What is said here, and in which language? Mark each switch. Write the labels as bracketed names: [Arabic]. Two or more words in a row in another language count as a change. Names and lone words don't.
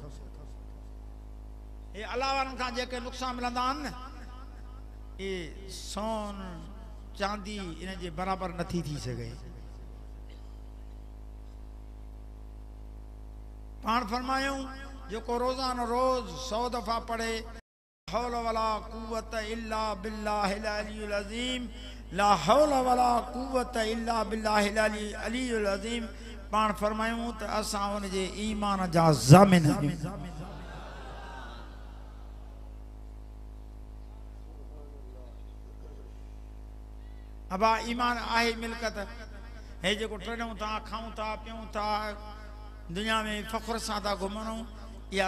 [Sindhi] हे अलाह वारनि खां जेके नुक़सान मिलंदा आहिनि न ये सोन चांदी इन जे बराबरि नथी थी सघे पाण फरमायूं जेको रोज़ानो रोज़ 100 दफ़ा पढ़े [Arabic] حول ولا قوة إلا بالله العلي العظيم لا حول ولا قوة إلا بالله العلي العظيم [Sindhi] पाण फरमायूं त असां उन जे ईमान जा ज़ामिन आहियूं अबा ईमान आहे मिल्कत हे जेको टणूं था खाऊं था पियूं था दुनिया में फ़ख्र सां था घुमूं या